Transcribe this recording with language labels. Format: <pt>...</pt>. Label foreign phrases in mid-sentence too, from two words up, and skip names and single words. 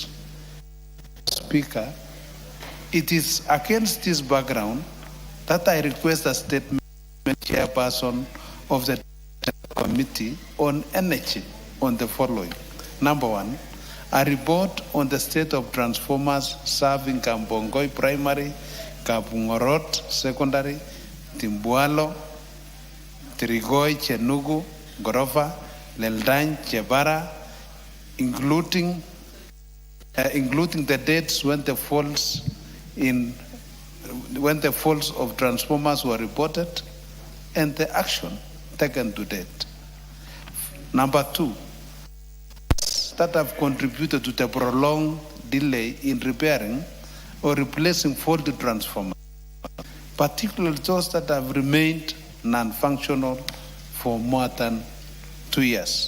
<en>Speaker, it is against this background that I request a statement from the chairperson of the Committee on Energy on the following. Number one, a report on the state of transformers serving Kambongoi Primary, Kabungorot Secondary, Timbualo, Trigoi, Chenugu, Gorova, Leldan, Chebara, including the dates when the faults of transformers were reported and the action taken to date. Number two, that have contributed to the prolonged delay in repairing or replacing faulty transformers, particularly those that have remained non-functional for more than 2 years.</en>